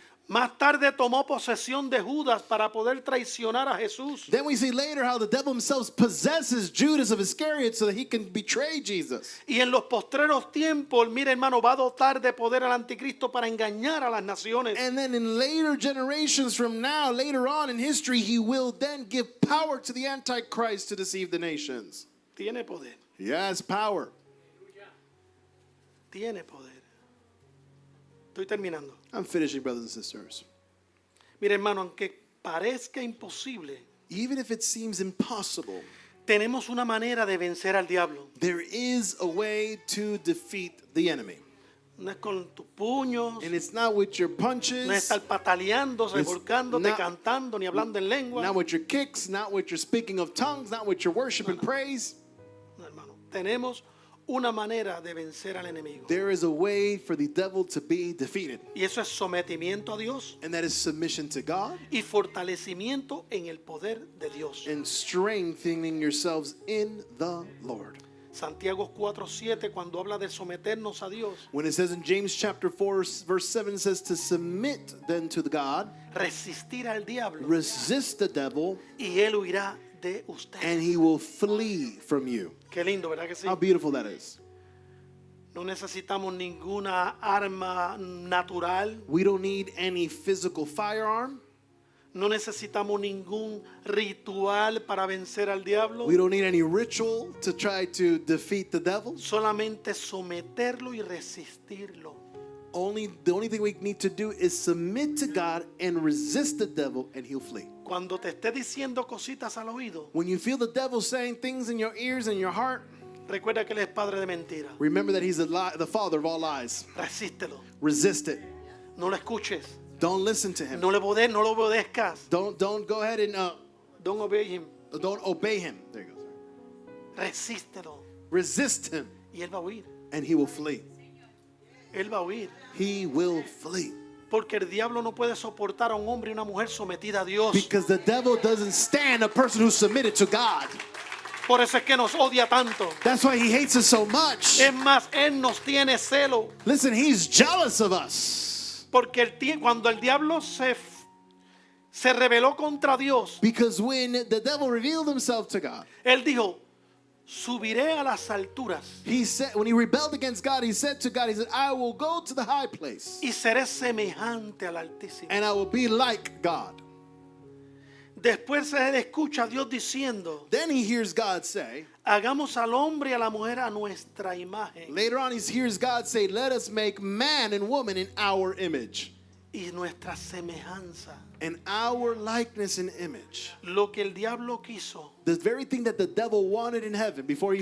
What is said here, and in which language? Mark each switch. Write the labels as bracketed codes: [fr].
[es] Más tarde tomó posesión de Judas para poder traicionar a Jesús. [en] Then we see later how the devil himself possesses Judas of Iscariot so that he can betray Jesus. [es] Y en los postreros tiempos, mira hermano, va a dotar de poder al anticristo para engañar a las naciones. [en] And then in later generations from now, later on in history, he will then give power to the Antichrist to deceive the nations. [es] Tiene poder, [en] He has power. [es] tiene poder. Estoy terminando. [en] I'm finishing, brothers and sisters. [es] Mira hermano, aunque parezca imposible, [en] Even if it seems impossible, [es] tenemos una manera de vencer al diablo. [en] there is a way to defeat the enemy. [es] No es con tus puños, [en] And it's not with your [es] no es [en] punches, [es] estar pataleando, revolcándote, [en] not- [es] cantando, ni hablando en lengua. [en] not with your kicks, not with your speaking of tongues, not with your worship and praise. [es] No, hermano. Tenemos una manera de vencer al enemigo. [en] There is a way for the devil to be defeated. [es] Y eso es sometimiento a Dios [en] And that is submission to God [es] y fortalecimiento en el poder de Dios. [en] and strengthening yourselves in the Lord. [es] Santiago 4:7 cuando habla de someternos a Dios, [en] When it says in James chapter 4 verse 7, it says to submit then to the God, [es] resistir al diablo [en] resist the devil, [es] y él huirá de usted. [en] and he will flee from you. [es] Qué lindo, ¿verdad que sí? [en] How beautiful that is. [es] No necesitamos ninguna arma natural, [en] We don't need any physical firearm. [es] no necesitamos ningún ritual para vencer al diablo, [en] We don't need any ritual to try to defeat the devil. [es] solamente someterlo y resistirlo. [en] The only thing we need to do is submit to God and resist the devil, and he'll flee. [es] Cuando te esté diciendo cositas al oído, [en] When you feel the devil saying things in your ears and your heart, [es] recuerda que él es padre de mentira. [en] remember that he's the father of all lies. [es] Resístelo, [en] Resist it. [es] no lo escuches, [en] Don't listen to him. [es] no lo obedezcas. [en] Don't go ahead and Don't obey him. don't obey him. There you go. [es] Resístelo [en] Resist him, [es] y él va a huir. [en] and he will flee. [es] Él va a huir. [en] He will flee. [es] Porque el diablo no puede soportar a un hombre y una mujer sometida a Dios. [en] Because the devil doesn't stand a person who's submitted to God. [es] Por eso es que nos odia tanto. [en] That's why he hates us so much. [es] Es más, él nos tiene celo. [en] Listen, he's jealous of us. [es] Porque cuando el diablo se rebeló contra Dios, [en] Because when the devil revealed himself to God, [es] él dijo, subiré a las alturas [en] he said, when he rebelled against God, he said to God, he said, I will go to the high place [es] y seré semejante al Altísimo. [en] and I will be like God. [es] Después él escucha a Dios diciendo, [en] Then he hears God say, [es] hagamos al hombre y a la mujer a nuestra imagen [en] later on he hears God say, let us make man and woman in our image, [es] y nuestra semejanza. [en] in our likeness and image. [es] Lo que el diablo quiso, [en] The very thing that the devil wanted in heaven before he